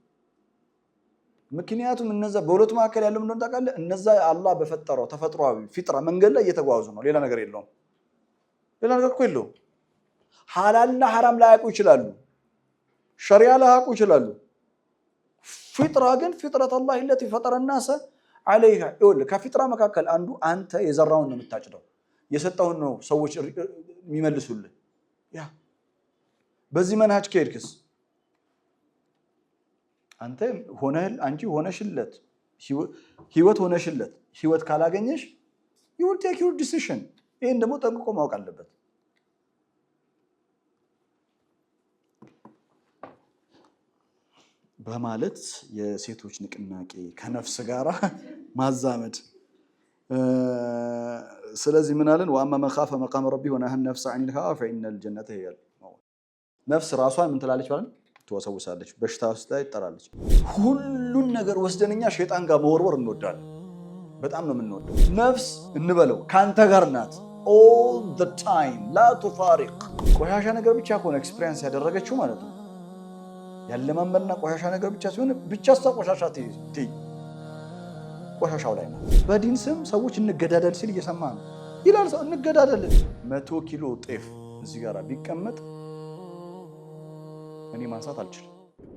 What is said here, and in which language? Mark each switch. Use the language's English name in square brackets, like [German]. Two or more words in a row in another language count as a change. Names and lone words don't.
[Amharic] ምክንያቱም እነዛ በሁለቱ መካከል ያለው ምንድነው ታውቃለህ? እነዛ አላህ በፈጠረው ተፈጥሯዊ ፊጥራ መንገድ ላይ እየተጓዙ ነው። ሌላ ነገር የለውም። ሌላ ነገር እኮ የለውም። ሐላልና ሐራም ላያውቁ ይችላሉ። ሸሪዓ ላያውቁ ይችላሉ። ፊጥራ ግን [Arabic] فطرة الله التي فطر الناس عليها። [Amharic] ይኸውልህ ከፊጥራ መካከል አንዱ አንተ የዘራውን ነው የምታጭደው። የሰጠውን ነው ሰዎች የሚመልሱልህ። ያ በዚህ መንሃጅ ከሄድክስ አንተ አንቺ ሆነሽለት ህይወት ሆነሽለት ህይወት ካላገኘሽ [English] you will take your decision። [Amharic] ይሄን ደግሞ ጠንቅቆ ማወቅ አለበት። በማለት የሴቶች ንቅናቄ ከነፍስ ጋራ ማዛመድ። ስለዚህ ምን አለን? [Arabic] وأما من خاف مقام ربه ونهى النفس عن الهوى فإن الجنة هي المأوى። [Amharic] ነፍስ ራሷን ምን ትላለች ማለት ትወሰውሳለች፣ በሽታ ውስጥ ላይ ትጠራለች። ሁሉን ነገር ወስደንኛ ሸይጣን ጋር መወርወር እንወዳለን። በጣም ነው የምንወደው። ነፍስ እንበለው ካንተ ጋር ናት [English] all the time [Arabic] لا تفارق። [Amharic] ቆሻሻ ነገር ብቻ ከሆነ ኤክስፒሪየንስ ያደረገችው ማለት ነው ያለማመንና ቆሻሻ ነገር ብቻ ሲሆን ብቻ ቆሻሻ ትይ ቆሻሻው ላይ ነው። በዲን ስም ሰዎች እንገዳደል ሲል እየሰማ ነው ይላል ሰው። እንገዳደል 100 ኪሎ ጤፍ እዚህ ጋር ቢቀመጥ እኔ ማንሳት አልችልም።